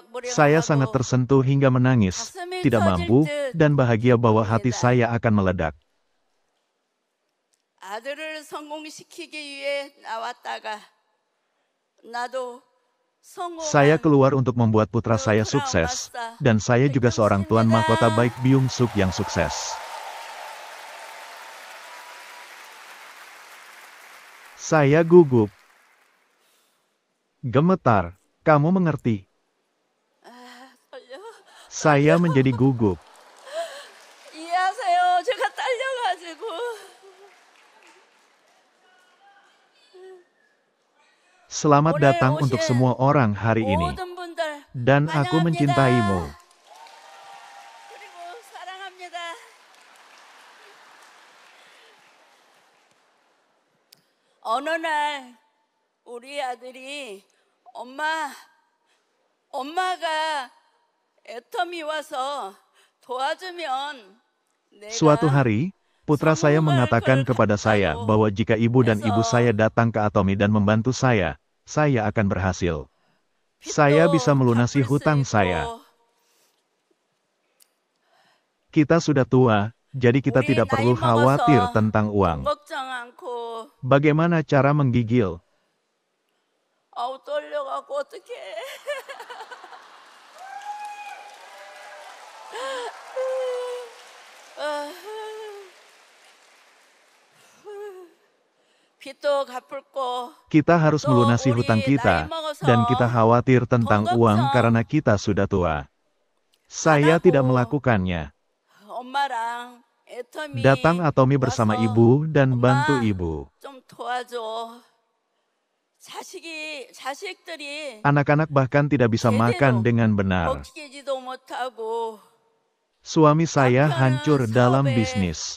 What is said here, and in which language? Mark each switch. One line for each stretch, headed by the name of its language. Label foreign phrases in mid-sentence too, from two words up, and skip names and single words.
Indonesian: Saya sangat tersentuh hingga menangis, tidak mampu, dan bahagia bahwa hati saya akan meledak.
Korean: 아들을 성공시키기 위해 나왔다가 나도
Indonesian: Saya keluar untuk membuat putra saya sukses, dan saya juga seorang Tuan Mahkota baik Byung Suk yang sukses. Saya gugup. Gemetar, kamu mengerti? Saya menjadi gugup.
Korean: 이해하세요. 제가 딸려가지고.
Indonesian: Selamat datang untuk semua orang hari ini.
Korean: 모든 분들
Indonesian: Dan aku mencintaimu.
Korean: 그리고 사랑합니다. 어느 날 우리 아들이 엄마가 애터미 와서 도와주면
Indonesian: Suatu hari, putra saya mengatakan kepada saya bahwa jika ibu dan ibu saya datang ke Atomi dan membantu saya akan berhasil. Saya bisa melunasi hutang saya. Kita sudah tua, jadi kita tidak perlu khawatir tentang uang.
Korean: 걱정 않고
Indonesian: Bagaimana cara menggigil?
Korean: 아우 떨려갖고 어떡해. 빚도 갚을 거
Indonesian: Kita harus melunasi hutang kita, dan kita khawatir tentang uang karena kita sudah tua. Saya tidak melakukannya.
Korean: 엄마랑 애터미
Indonesian: Datang Atomi bersama
Korean: 와서
Indonesian: ibu dan bantu
Korean: 엄마,
Indonesian: ibu.
Korean: 좀 도와줘. 자식들이
Indonesian: Anak-anak bahkan tidak bisa makan dengan benar.
Korean: 먹히지도 못하고
Indonesian: Suami saya hancur dalam bisnis.